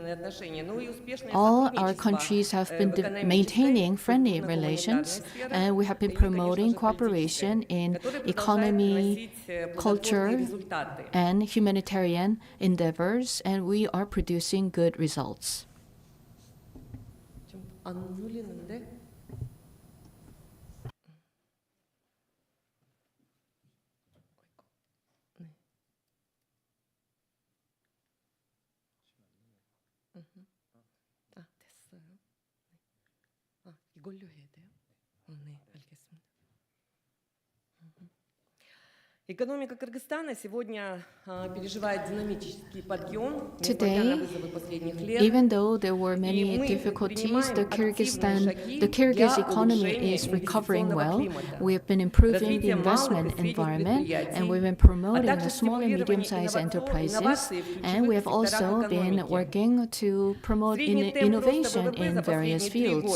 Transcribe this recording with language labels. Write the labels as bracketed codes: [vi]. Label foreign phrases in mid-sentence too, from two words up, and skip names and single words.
[en] All our countries have been maintaining friendly relations, and we have been promoting cooperation in economy, culture, and humanitarian endeavors, and we are producing good results. [ko] 안 눌리는데? 됐어요. 이걸로 해야 돼요? 네, 알겠습니다. [ru] Экономика Кыргызстана сегодня переживает динамический подъем, несмотря на вызовы последних лет. [en] Even though there were many difficulties, the Kyrgyz economy is recovering well. We have been improving the investment environment, and we've been promoting the small and medium-sized enterprises, and we have also been working to promote innovation in various fields.